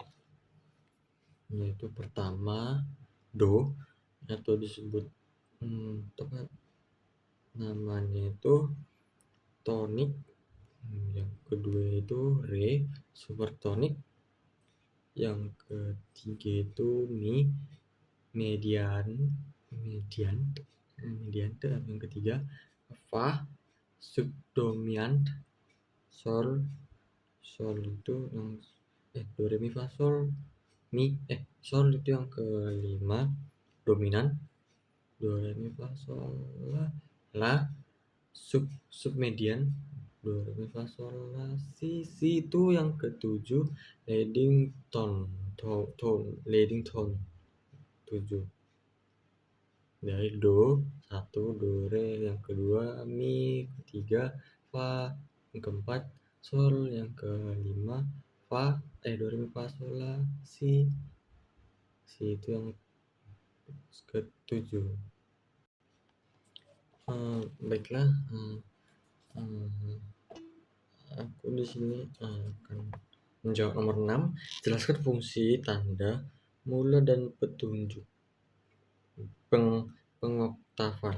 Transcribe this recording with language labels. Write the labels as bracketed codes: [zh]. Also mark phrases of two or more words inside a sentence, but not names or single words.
[id] Yaitu pertama do atau disebut namanya itu tonik. Yang kedua itu re supertonik. Yang ketiga itu mi median yang ketiga fa subdominant sol itu yang do re mi fa sol sol itu yang kelima dominan do re mi fa sol la submedian do re mi fa sol la si itu yang ketujuh [en] leading tone [id] 7 dari do 1 do re yang kedua mi ketiga fa yang keempat sol yang kelima fa do re mi fa sol la si itu yang ketujuh. Baiklah, aku di sini akan menjawab nomor 6. Jelaskan fungsi tanda mula dan petunjuk pengoktafan.